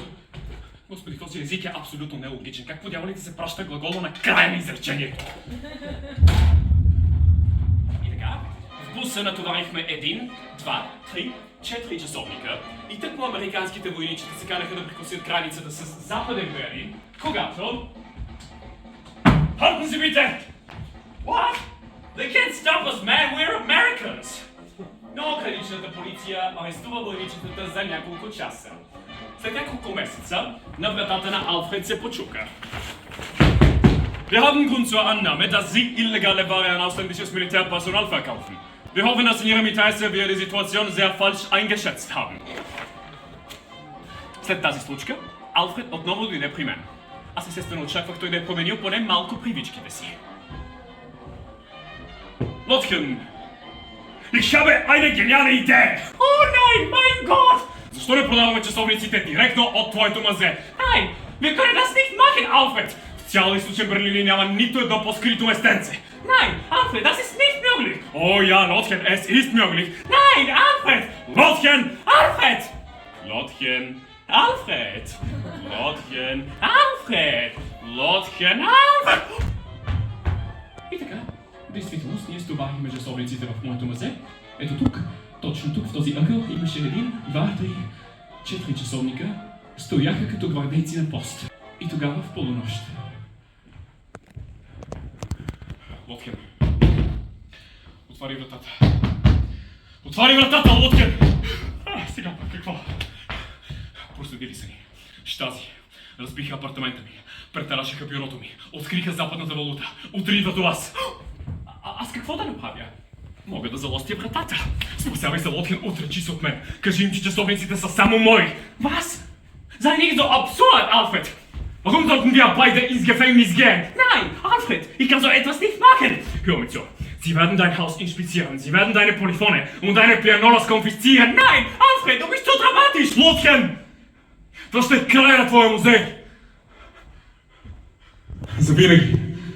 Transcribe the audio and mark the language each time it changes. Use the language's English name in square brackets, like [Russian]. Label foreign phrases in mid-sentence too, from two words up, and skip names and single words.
[Bulgarian] Господи, този език е абсолютно нелогичен. Как по дяволите се праща глагола на края на изречението? И така, в буса натоварихме 1, 2, 3, 4 часовника и тъкмо американските войничета се канаха да прекусят границата с Западен Берлин, когато... [German] Halten Sie bitte! [English] What? They can't stop us, man! We're Americans! [Bulgarian] Но граничната полиция арестува войничетата за няколко часа. След няколко месеца на вратата на Алфред се почука. [German] Wir haben Grund zur Annahme, dass Sie illegale Ware an ausländisches Militärpersonal verkaufen. Wir hoffen, dass in Ihrem Interesse wir die Situation sehr falsch eingeschätzt haben. [Bulgarian] След тази случка, Алфред отново дойде при мен. Аз естествено очаквах той да е променил поне малко привичките си. [German] Lottchen! Ich habe eine geniale Idee! Oh nein, mein Gott! [Bulgarian] Защо не продаваме часовниците директно от твоето мазе? [German] Nein, wir können das nicht machen, Alfred! [Bulgarian] В цял източен Берлин няма нито едно по-скрито местенце. [German] Nein, Alfred, das ist nicht möglich! Oh ja, Lottchen, es ist möglich! Nein, Alfred! Lottchen! Alfred! Lottchen! Alfred! Lottchen! Alfred! Lottchen! Alfred! [Bulgarian] И така, в действителност ние стоварихме часовниците в моето мазе. Ето тук, точно тук в този ъгъл имаше 1, 2, 3, 4 часовника. Стояха като гвардейци на пост. И И тогава в полунощ. Лоткен. Отваряй вратата. Отваряй вратата, Лоткен! Сега пак какво? Проследили са ни. Щази. Разбиха апартамента ми. Претарашиха бюрото ми. Откриха западната валута. Утре идват у вас. Аз какво да направя? Мога да залостя вратата. Спасявай се, Лоткен, отречи се от мен. Кажи им, че часовниците са само мои. [German] Was? Sei nicht so absurd, Alfred! Warum sollten wir beide ins Gefängnis gehen? Nein, Alfred, ich kann so etwas nicht machen! Hör mir zu. Sie werden dein Haus inspizieren, sie werden deine Polyphone und deine Pianolas konfiszieren. Nein, Alfred, du bist zu dramatisch! [Bulgarian] Lotchen! [German] Das steht [Bulgarian] край на твоя музей! Завинаги!